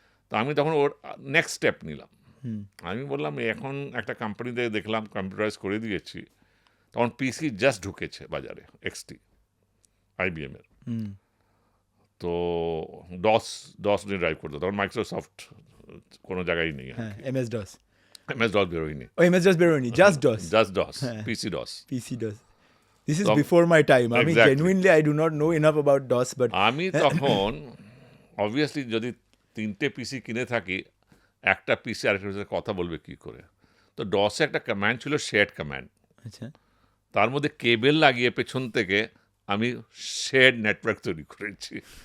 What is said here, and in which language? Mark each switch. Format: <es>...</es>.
<bn>তো আমি তখন ওর নেক্সট স্টেপ নিলাম। আমি বললাম এখন একটা কোম্পানিতে দেখলাম কম্পিউটারাইজ করে দিয়েছি, তখন পিসি জাস্ট ঢুকেছে বাজারে, এক্সটি IBM এর। তো ডস নিয়ে ড্রাইভ করতো, তখন মাইক্রোসফট কোনো জায়গায় নেই,</bn> <en>MS DOS</en> <bn>বেরোয়নি, MS DOS বেরোয়নি, just DOS</bn> <en>PC DOS। This is So- before my time. I mean, Exactly. genuinely, I do not know enough about DOS, but</en> <bn>আমি তখন অবভিয়াসলি যদি 3টে পিসি কিনে থাকি, একটা পিসি আরেকটার সাথে কথা বলবে কি করে। তো ডসে একটা কমান্ড ছিল শেয়ার্ড কমান্ড, আচ্ছা, তার মধ্যে কেবল লাগিয়ে পেছন থেকে আমি শেয়ার্ড নেটওয়ার্ক তৈরি করেছি।</bn>